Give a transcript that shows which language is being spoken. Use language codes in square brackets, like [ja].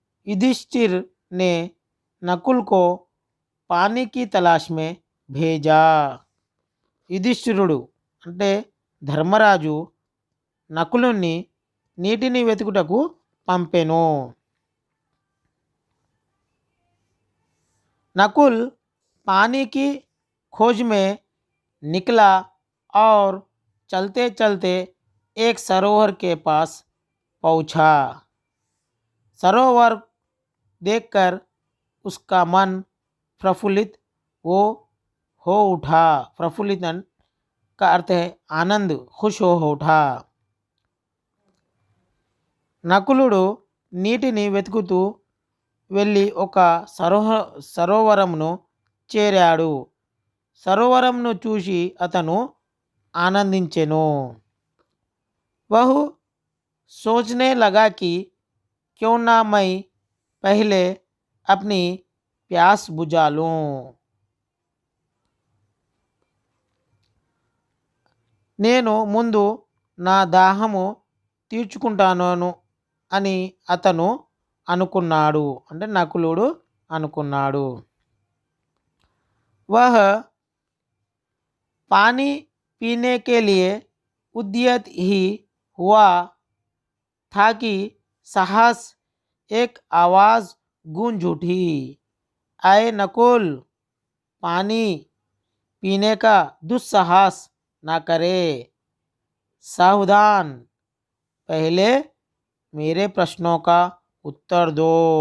[hi] युधिष्ठिर ने नकुल को पानी की तलाश में भेजा। [te] యుధిష్ఠిరుడు అంటే ధర్మరాజు నకులుని నీటిని వెతుకుటకు పంపెను। [hi] नकुल पानी की खोज में निकला और चलते चलते एक सरोवर के पास पहुंचा। सरोवर देखकर उसका मन प्रफुल्लित हो उठा। प्रफुल्लित का अर्थ है आनंद, खुश हो उठा। [te] నకులుడు నీటిని వెతుకుతూ వెళ్ళి ఒక సరోవరమును చేరాడు। సరోవరంను చూసి అతను ఆనందించెను। [hi] वह सोचने लगा कि क्यों ना मैं पहले अपनी प्यास बुझा लूं। [te] నేను ముందు నా దాహము తీర్చుకుంటాను అని అతను అనుకున్నాడు, అంటే నకులుడు అనుకున్నాడు। [hi] वह पानी पीने के लिए उद्यत ही हुआ था कि साहस एक आवाज़ गूंज उठी, आए नकुल, पानी पीने का दुस्साहस ना करे, सावधान, पहले मेरे प्रश्नों का उत्तर दो।